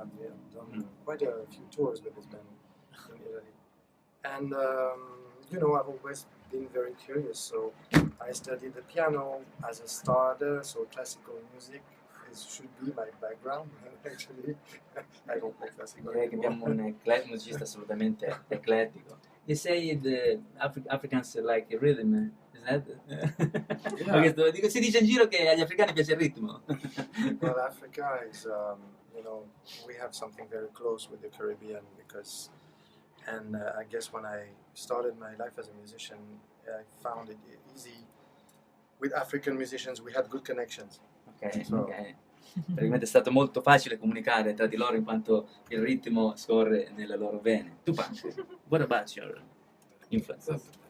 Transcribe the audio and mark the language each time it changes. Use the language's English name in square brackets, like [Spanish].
[English] I've done quite a few tours with this band in Italy, and I've always been very curious. So I studied the piano as a starter. So classical music should be my background. Actually, I don't play classical. [Italian] Direi che abbiamo un musicista assolutamente eclettico. [English] They say the Africans like rhythm, is that? Yeah. [Italian] Si dice in giro che agli africani piace il ritmo. [English] Well, Africa is, we have something very close with the Caribbean and I guess when I started my life as a musician, I found it easy. With African musicians, we had good connections. Ok. [Italian] Praticamente è stato molto facile comunicare tra di loro in quanto il ritmo scorre nelle loro vene. [English] Tu Pancho, what about your influences?